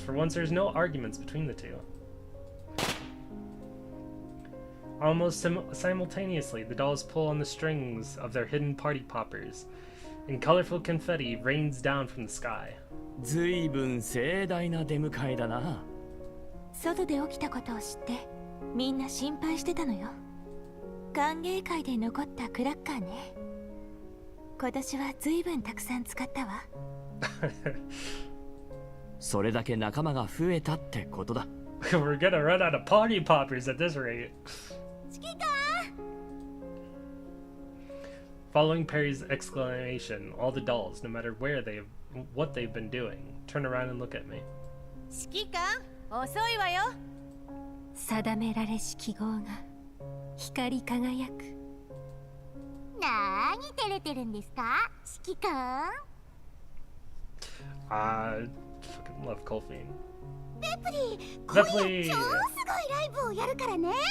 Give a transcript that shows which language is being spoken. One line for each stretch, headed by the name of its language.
English: For once, there's no arguments between the two. Almost simultaneously, the dolls pull on the strings of their hidden party poppers, and colorful confetti rains down from the sky.
Japanese: 随分盛大な出迎えだな。外で起きたことを知ってみんな心配してたのよ。歓迎会で残ったクラッカーね。今年は随分たくさん使ったわ。それだけ仲間が増えたってことだ。
English: We're gonna run out of party poppers at this rate. Following Perry's exclamation, all the dolls, no matter what they've been doing, turn around and look at me.
Japanese: 指揮官、遅いわよ。定められし記号が光り輝く。なーに照れてるんですか、指揮官
English: ？Fucking love Colfine.
Japanese: ベプリー、今夜超すごいライブをやるからね。